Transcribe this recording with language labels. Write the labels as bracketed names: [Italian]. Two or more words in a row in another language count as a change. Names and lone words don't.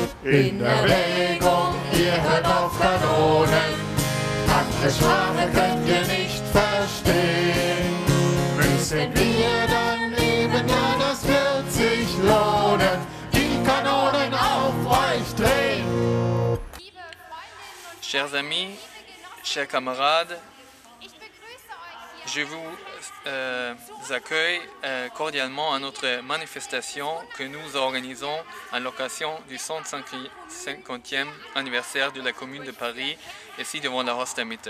[German] In Erwägung, ihr hört auf Kanonen, andere Sprache könnt ihr nicht verstehen. Müssen wir dann leben, ja, das wird sich lohnen, die Kanonen auf euch drehen. [French] Chers amis, chers camarades, je vous accueille cordialement à notre manifestation que nous organisons à l'occasion du 150e anniversaire de la Commune de Paris, ici devant la Horstmitte.